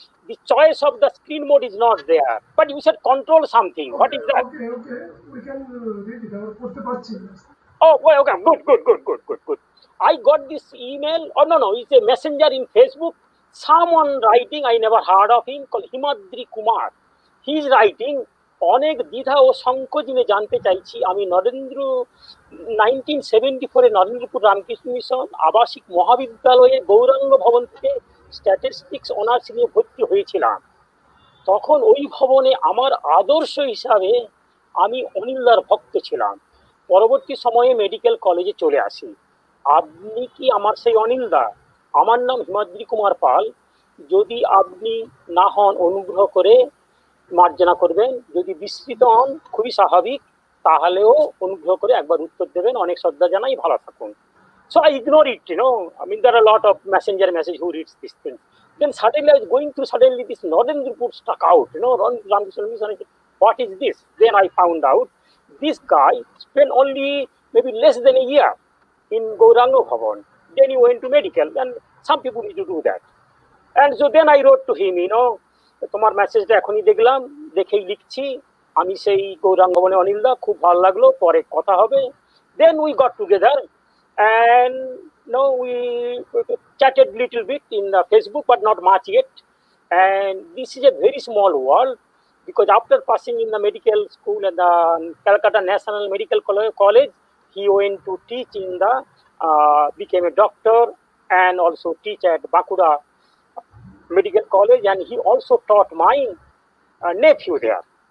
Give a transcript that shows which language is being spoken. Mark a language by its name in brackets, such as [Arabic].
[English] the choice of the screen mode is not there, but you said control something. What is that? Okay. We can read it. [Bangla] আমরা পড়তে পারছি। [English] Oh, well, okay, good. I got this email, no, it's a messenger in Facebook. Someone writing, I never heard of him, called Himadri Kumar. He's writing, [Bangla] অনেক দ্বিধা ও সংকোচ নিয়ে জানতে চাইছি আমি 1974 নরেন্দ্রপুর রামকৃষ্ণ মিশন আবাসিক মহাবিদ্যালয়ে গৌরাঙ্গ ভবন থেকে স্ট্যাটিস্টিক্স অনার্স নিয়ে ভর্তি হয়েছিলাম। তখন ওই ভবনে আমার আদর্শ হিসাবে আমি অনিলদার ভক্ত ছিলাম। পরবর্তী সময়ে মেডিকেল কলেজে চলে আসি। আপনি কি আমার সেই অনিলদা? আমার নাম হিমাদ্রি কুমার পাল। যদি আপনি না হন অনুগ্রহ করে মার্জনা করবেন, যদি বিস্মিত হন খুবই স্বাভাবিক, তাহলেও অনুগ্রহ করে একবার উত্তর দেবেন। অনেক শ্রদ্ধা জানাই, ভালো থাকুন। [English] So I ignore it, I mean, there are a lot of messenger message who reads this thing. Then suddenly I was going through, suddenly this Narendrapur stuck out, Ramkrishna Mission. I said, what is this? Then I found out this guy spent only maybe less than a year in Gauranga Bhavan. Then he went to medical, and some people need to do that. And so then I wrote to him, [Bangla] তোমার মেসেজটা এখনই দেখলাম, দেখেই লিখছি, আমি সেই গৌরাঙ্গ ভবনে অনিলদা, খুব ভালো লাগলো, পরে কথা হবে। [English] Then we got together and we chatted little bit in Facebook, but not much yet. And this is a very small world, because after passing in the medical school at the Calcutta National Medical College, he went to teach in the became a doctor and also teach at Bakuda Medical College, and he also taught my nephew there.